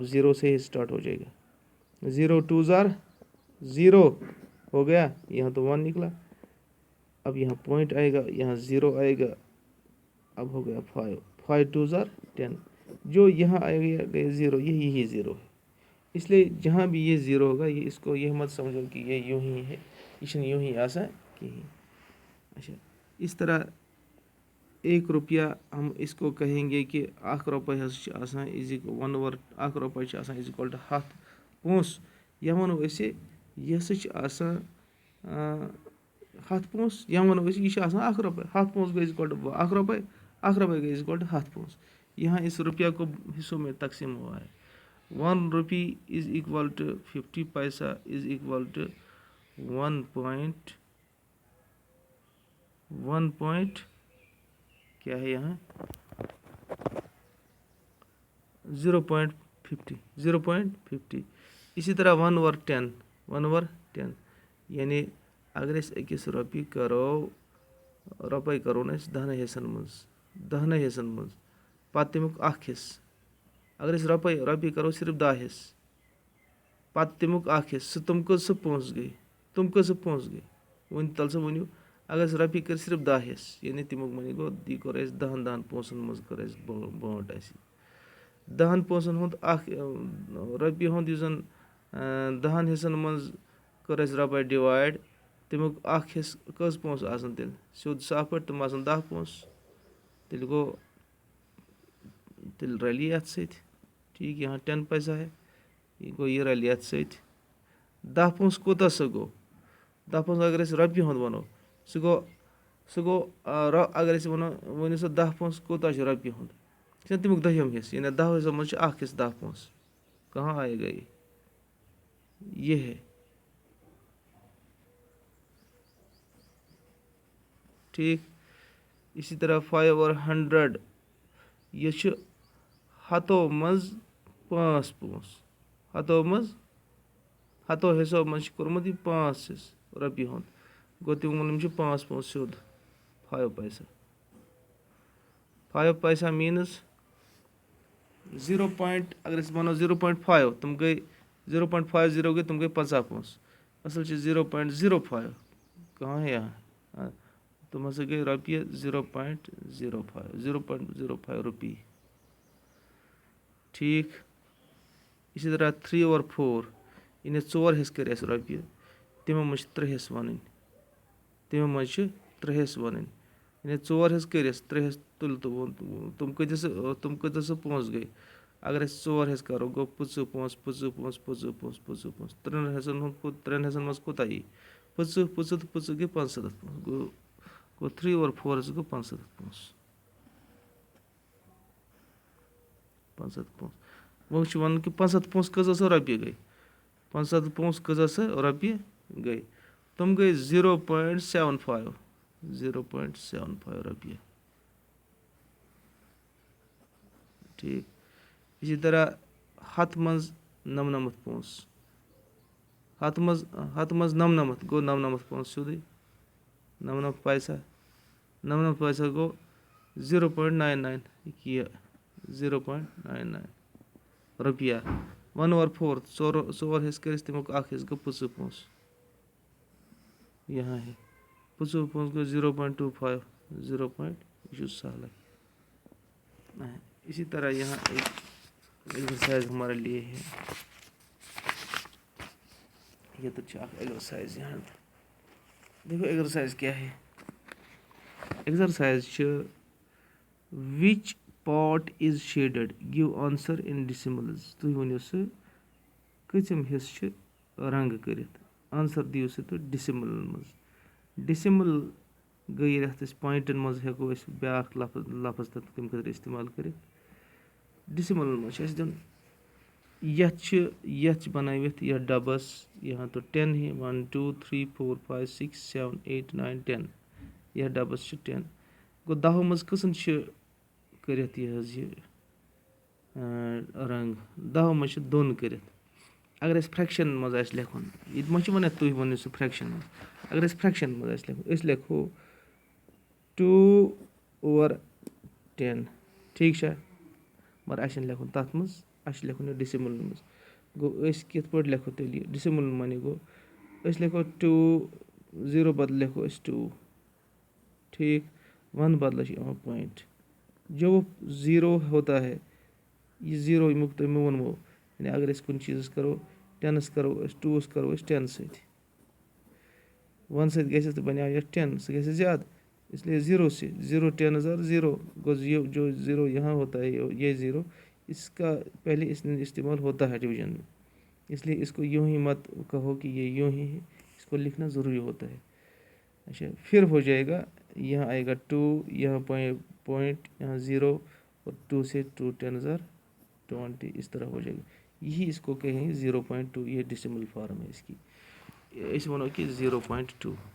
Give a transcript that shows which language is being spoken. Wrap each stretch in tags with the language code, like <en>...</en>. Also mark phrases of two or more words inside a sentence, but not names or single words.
<ur>0 سے ہی اسٹارٹ ہو جائے گا 0 2s are 0 ہو گیا یہاں تو 1 نکلا اب یہاں پوائنٹ آئے گا یہاں 0 آئے گا اب ہو گیا 5 2s are 10 جو یہاں آئے گا 0 یہی 0 ہے اس لیے جہاں بھی یہ 0 ہوگا یہ اس کو یہ مت سمجھو کہ یہ یوں ہی ہے یہ یوں ہی آسان کہیں اچھا اس طرح 1 روپیہ ہم اس کو کہیں گے کہ 1 روپیہ</ur> <ks>حظ چھِ آسان از 1 روپیہ چھِ آسان</ks> <en>is equal to</en> <ks>100 پونٛسہٕ یا وَنو أسۍ یہِ ہسا چھِ آسان 100 پونٛسہٕ یا وَنو أسۍ یہِ چھِ آسان 1 روپیہ 100 پونٛسہٕ گٔے از</ks> <en>equal to</en> <ks>1 روپیہ 1 روپیہ گٔے</ks> <en>is equal to</en> <ur>100 پونٛسہٕ یہاں اس روپیہ کو حصوں میں تقسیم ہوا ہے 1 روپی</ur> <en>is equal to</en> <ur>50 پیسہ</ur> <en>is equal to</en> <ur>1 پوائنٹ کیا ہے یہاں 0.50 اسی طرح 1/10 یعنی اگر</ur> <ks>أسۍ أکِس رۄپیہِ کرو نا أسۍ 10 حصن منٛز پتہٕ تمیُک 1 حصہٕ اگر أسۍ رۄپیہِ کرو صرف 10 حصہٕ پتہٕ تمیُک 1 حصہٕ تِم کٔژ پونٛسہٕ گٔے وۄنۍ تَل سا ؤنِو اگر أسۍ رۄپیہِ کٔرۍ صرف 10 حصہٕ یعنی تمیُک معنی گوٚو یہِ کوٚر اَسہِ 10 پونٛسن منٛز کٔر اَسہِ بٲنٹ اَسہِ 10 پونٛسن ہُنٛد رۄپیہِ ہُنٛد یُس زن 10 حصن منٛز کٔر اَسہِ رۄپاے ڈِوایڈ تمیُک 1 حصہٕ کٔژ پونٛسہٕ آسان تیٚلہِ سیوٚد صاف پٲٹھۍ تِم آسان 10 پونٛسہٕ تیٚلہِ رَلہِ یہِ اَتھ سۭتۍ ٹھیٖک</ks> <ur>یہاں 10 پیسہ ہے</ur> <ks>یہِ گوٚو یہِ رَلہِ اَتھ سۭتۍ 10 پونٛسہٕ کوٗتاہ سُہ گوٚو 10 پونٛسہٕ اگر أسۍ رۄپیہِ ہُنٛد وَنو سُہ گوٚو اگر أسۍ ؤنِو سا 10 پونٛسہٕ کوٗتاہ چھُ رۄپیہِ ہُنٛد یہِ چھُنہ تمیُک 2 حصہٕ یعنی 10 حصو منٛز چھُ 1 حصہٕ 10 پونٛسہٕ</ks> <ur>کہاں آئے گا یہ ہے ٹھیک اسی طرح</ur> <ks>5 اور 100 یہ چھُ 100 منٛز 5 پونٛسہٕ 100 حصو منٛز چھُ کوٚرمُت یہِ 5 حصہٕ رۄپیہِ ہُنٛد گوٚو تِمن چھُ 5 پونٛسہٕ سیوٚد 5 پیسہ 5 پیسہ میٖنٕز 0. اگر أسۍ وَنو 0.5 تِم گٔے 0.50 گئی تم گئی 50 پونس اصل 0.05 کہاں ہے یہاں تم ہسا گئی رۄپیہِ 0.05 روپی ٹھیک. اسی طرح 3 اور 4 یعنی 4 حصہٕ کٔرۍ اَسہِ رۄپیہِ تِمو منٛز چھِ 3 حصہٕ وَنٕنۍ یعنی 4 حصہٕ کٔرۍ اَسہِ 3 حصہٕ تُل تہٕ تِم کۭتِس پونٛسہٕ گٔے اگر أسۍ 4 حصہٕ کَرو گوٚو 25 پونٛسہٕ 3 حصن منٛز کوٗتاہ یی 25 تہٕ 25 گٔے 75 پونٛسہٕ گوٚو 3 اور 4 حصہٕ گوٚو 75 پونٛسہٕ وۄنۍ چھُ وَنُن کہِ 75 پونٛسہٕ کۭژاہ سا رۄپیہِ گٔے 75 پونٛسہٕ کۭژاہ سا رۄپیہِ گٔے تِم گٔے 0.75 رۄپیہِ ٹھیک.</ks> <ur>اسی طرح</ur> <ks>100 منٛز 99 پونٛسہٕ 100 منٛز 99 گوٚو 99 پونٛسہٕ سیوٚدُے 99 پیسہ گوٚو 0.99 یہِ 0.99 رۄپیہِ 1/4 ژور حصہٕ کٔرۍ اَسہِ تَمیُک اکھ حصہٕ گوٚو 25 پونٛسہٕ</ks> <ur>یہاں ہے</ur> <ks>25 پونٛسہٕ گوٚو 0.25 یہ چھُ سہلٕے.</ks> <ur>اسی طرح یہاں ایک ایگزرسائز ہمارے لیے ہے</ur> <ks>یہ تو اکھ ایگزرسائز</ks> <ur>یہاں دیکھو ایگزرسائز کیا ہے ایگزرسائز چھِ</ur> <en>which part is shaded give answer in decimals</en> <ks>تُہۍ ؤنِو سُہ کۭژِم حصہٕ چھِ رنٛگہٕ کٔرِتھ آنسر دِیِو سُہ تُہۍ ڈیسیملن منٛز ڈیسیمل گٔے ییٚلہِ اَتھ أسۍ پویِنٹن منٛز ہٮ۪کو أسۍ بیٛاکھ لفظ تَمہِ خٲطرٕ استعمال کٔرِتھ ڈیسیملن منٛز چھُ اَسہِ دیُن یَتھ چھِ بَنٲوِتھ یَتھ ڈبس</ks> <ur>یہاں تو 10 ہے</ur> <ks>1 2 3 4 5 6 7 8 9 10 یَتھ ڈبس چھِ 10 گوٚو 10 منٛز کٔژن چھِ کٔرِتھ یہِ حظ یہِ رنٛگ 10 منٛز چھِ 2 کٔرِتھ اگر اَسہِ فرٛیکشن منٛز آسہِ لیکھُن ییٚتہِ ما چھِ وَنان تُہۍ ؤنِو سُہ فرٛیکشن منٛز اگر اَسہِ فرٛیکشن منٛز آسہِ لیکھُن أسۍ لیکھو 2/10 ٹھیٖک چھا مگر اَسہِ چھُنہٕ لیکھُن تَتھ منٛز اَسہِ چھُ لیکھُن یہِ ڈیسیملن منٛز گوٚو أسۍ کِتھ پٲٹھۍ لیکھو تیٚلہِ یہِ ڈیسیملن معنی گوٚو أسۍ لیکھو 2 0 بدلہٕ لیکھو أسۍ 2 ٹھیٖک 1 بدلہٕ چھُ یِوان پویِنٹ</ks> <ur>جو 0 ہوتا ہے</ur> <ks>یہِ 0 ییٚمیُک تۄہہِ مےٚ ووٚنمو یعنی اگر أسۍ کُنہِ چیٖزس کرو 10 کرو أسۍ 2 کرو أسۍ 10 سۭتۍ 1 سۭتۍ گژھِ تہٕ بَنیو یَتھ 10 سُہ گژھِ زیادٕ</ks> <ur>اس لیے 0 سے</ur> <ks>0 10 0 گوٚو</ks> <ur>جو 0 یہاں ہوتا ہے یہ 0 اس کا پہلے استعمال ہوتا ہے ڈویژن میں اس لیے اس کو یوں ہی مت کہو کہ یہ یوں ہی ہے اس کو لکھنا ضروری ہوتا ہے اچھا پھر ہو جائے گا یہاں آئے گا 2 یہاں پوائنٹ یہاں 0 اور 2 سے 2 10 20 اس طرح ہو جائے گا یہی اس کو کہیں 0.2 یہ ڈیسیمل فارم ہے اس کی اس ونو کہ 0.2</ur>